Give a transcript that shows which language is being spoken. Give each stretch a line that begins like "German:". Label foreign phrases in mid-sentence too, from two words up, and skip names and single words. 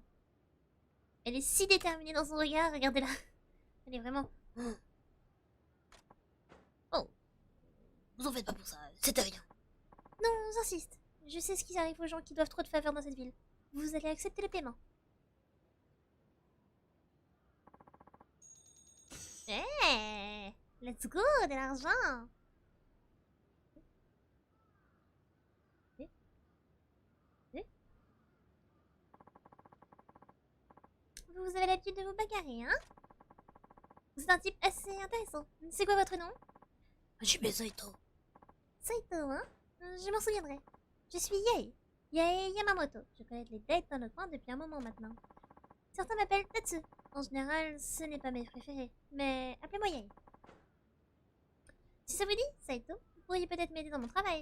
French: Elle est si déterminée dans son regard, regardez-la. Elle est vraiment... Oh, vous en faites pas pour ça, c'était rien. Non, j'insiste. Je sais ce qui arrive aux gens qui doivent trop de faveurs dans cette ville. Vous allez accepter le paiement. Eh,
English: let's go,
French: de l'argent. Vous avez l'habitude de vous bagarrer, hein? Vous êtes un type assez intéressant. C'est quoi votre nom? Hajime Saito. Saito, hein? Je m'en souviendrai. Je suis Yae. Yae Yamamoto. Je connais les dates dans le coin depuis un moment maintenant. Certains m'appellent Tatsu. En général, ce n'est pas mes préférés. Mais appelez-moi Yae. Si ça vous dit, Saito, vous pourriez peut-être m'aider dans mon travail.